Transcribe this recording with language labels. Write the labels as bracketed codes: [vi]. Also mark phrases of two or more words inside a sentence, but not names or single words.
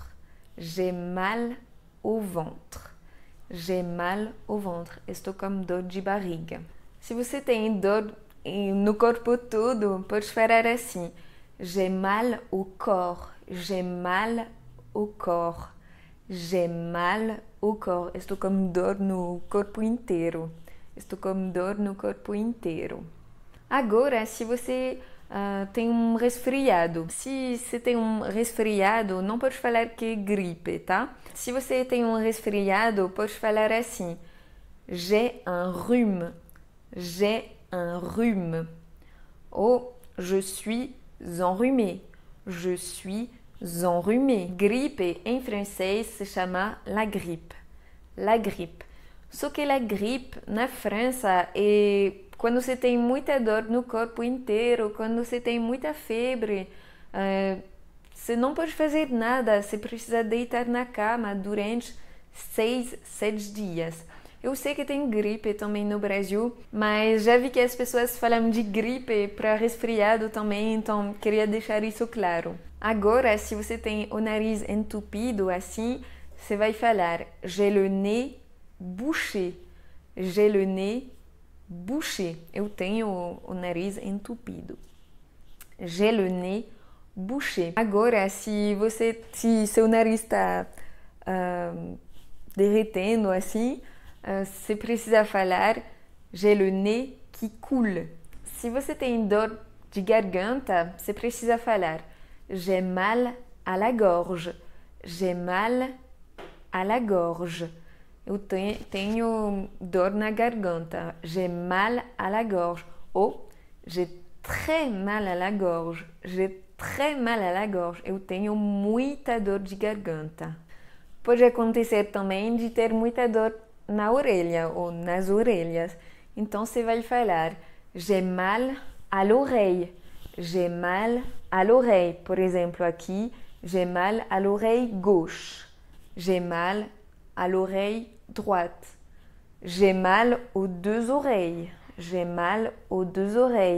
[fr] J'ai mal au ventre. J'ai mal au ventre. [pt] Estou com dor de barriga. Se você tem dor no corpo todo, pode falar assim: [fr] j'ai mal au corps. J'ai mal au corps. J'ai mal au corps. [pt] Estou com dor no corpo inteiro. Estou com dor no corpo inteiro. Agora, se você tem um resfriado. Se você tem um resfriado, não pode falar que é gripe, tá? Se você tem um resfriado, pode falar assim: [fr] j'ai un rhume. J'ai un rhume. Ou je suis enrhumé. Je suis enrhumé. [pt] Gripe em francês se chama [fr] la grippe. La grippe. [pt] Só que [fr] la grippe [pt] na França é quando você tem muita dor no corpo inteiro, quando você tem muita febre, você não pode fazer nada, você precisa deitar na cama durante 6, 7 dias. Eu sei que tem gripe também no Brasil, mas já vi que as pessoas falam de gripe para resfriado também, então queria deixar isso claro. Agora, se você tem o nariz entupido assim, você vai falar [fr] j'ai le nez bouché. J'ai le nez bouché. [pt] Eu tenho o nariz entupido. [fr] J'ai le nez bouché. [pt] Agora, se seu nariz está derretendo assim, você precisa falar [fr] j'ai le nez qui coule. [pt] Se você tem dor de garganta, você precisa falar [fr] j'ai mal à la gorge. J'ai mal à la gorge. [pt] Eu tenho dor na garganta. [fr] J'ai mal à la gorge. Ou j'ai très mal à la gorge. J'ai très mal à la gorge. [pt] Eu tenho muita dor de garganta. Pode acontecer também de ter muita dor na orelha ou nas orelhas. Então você vai falar [fr] j'ai mal à l'oreille. J'ai mal à l'oreille. [pt] Por exemplo, aqui, [fr] j'ai mal à l'oreille gauche. J'ai mal à l'oreille droite. J'ai mal aux deux oreilles. J'ai mal aux deux oreilles.